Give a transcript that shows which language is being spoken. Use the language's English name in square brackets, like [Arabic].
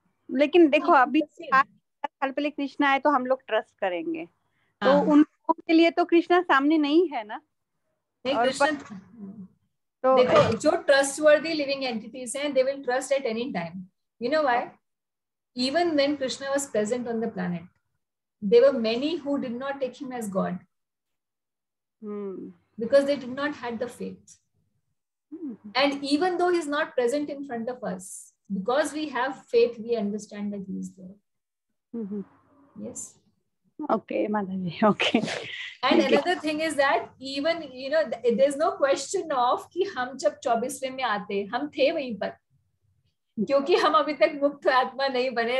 [Hindi] लेकिन देखो अभी 8 साल पहले कृष्णा आए तो हम लोग ट्रस्ट करेंगे, तो हाँ, उन लोगों के लिए तो कृष्णा सामने नहीं है ना. नहीं और कृष्ण, तो देखो जो [English] Trustworthy living entities हैं, they will trust at any time. You know why? Even when Krishna was present on the planet, there were many who did not take him as God because they did not had the faith. And even though he's not present in front of us, because we have faith, we understand that he is there. Yes. Okay, Mataji. Okay. And another thing is that even, you know, there's no question of [Hindi] कि हम जब 24वें में आते, हम थे वहीं पर, क्योंकि हम अभी तक मुक्त आत्मा नहीं बने.